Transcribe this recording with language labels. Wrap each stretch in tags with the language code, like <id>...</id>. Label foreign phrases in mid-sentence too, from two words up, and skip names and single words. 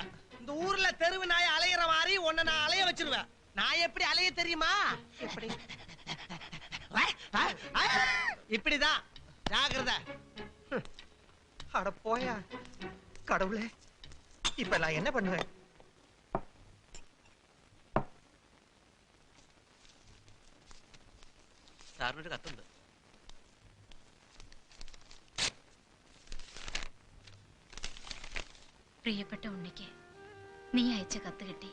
<ta>இந்த ஊர்ல தெருவு நாய் அலையிற மாதிரி உன்னை நான் அலைய வச்சிருவேன். நான் எப்படி அலைய தெரியுமா? இப்படி இப்படிதான். ஜாக்கிரதை. அட போயா கடவுளே, இப்ப நான் என்ன பண்ணுவேன்?</ta> <ml>സാറിനൊരു കത്തുണ്ട്. പ്രിയപ്പെട്ട ഉണ്ണിക്ക് നീ അയച്ച കത്ത് കിട്ടി.</ml>